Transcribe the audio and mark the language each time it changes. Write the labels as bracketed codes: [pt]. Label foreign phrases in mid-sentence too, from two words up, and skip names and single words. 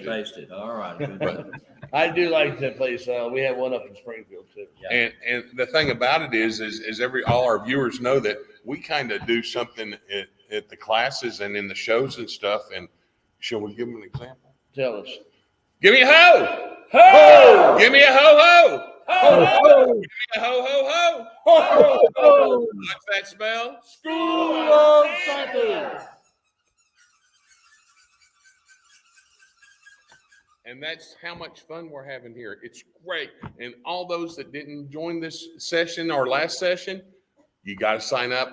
[en] Basted. All right. But, I do like that place. We have one up in Springfield too. Yeah. And the thing about it is all our viewers know that we kind of do something at the classes and in the shows and stuff. And shall we give them an example? Tell us. Give me a ho! Ho! Give me a ho-ho! Ho, ho! Give me a ho-ho-ho! Ho, ho, ho! What's that smell? School of Santas! And that's how much fun we're having here. It's great. And all those that didn't join this session or last session, you got to sign up.